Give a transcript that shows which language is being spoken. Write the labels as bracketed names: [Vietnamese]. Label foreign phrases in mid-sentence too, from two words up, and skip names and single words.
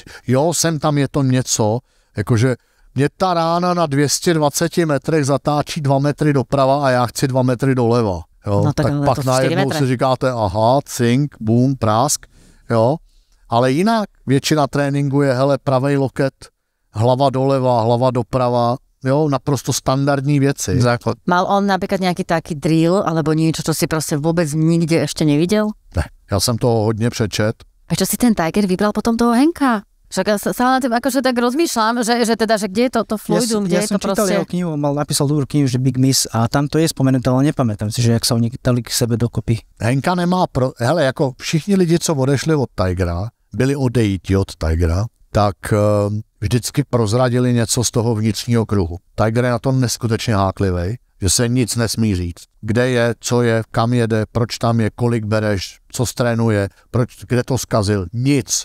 [Czech] Jo, sem tam je to něco, jakože mě ta rána na 220 metrech zatáčí 2 metry doprava a já chci 2 metry doleva. Jo, no, tak pak najednou si říkáte, aha, cink, boom, prásk, jo. Ale jinak většina tréninku je, hele, pravej loket, hlava doleva, hlava doprava, jo, naprosto standardní věci. Základ. [Slovak] Mal on napríklad nejaký taký drill, alebo niečo, čo si proste vôbec nikde ešte nevidel? [Czech] Ne, já jsem toho hodně přečet. [Slovak] A čo si ten Tiger vybral potom toho Hanka? Však ja sa na tým akože tak rozmýšľam, že kde je to fluidum, kde je to proste... Ja som čítal jeho knihu, napísal dobrú knihu, že Big Miss a tam to je spomenuté, ale nepamätám si, že jak sa oni dali k sebe dokopy. [Czech] Hanka nemá hele, jako všichni lidi, co odešli od Tigera, byli odejítí od Tigera, tak vždycky prozradili něco z toho vnitřního kruhu. Tiger je na to neskutečně háklivej, že se nic nesmí říct. Kde je, co je, kam jede, proč tam je, kolik bereš, co strénuje, kde to zkazil, nic.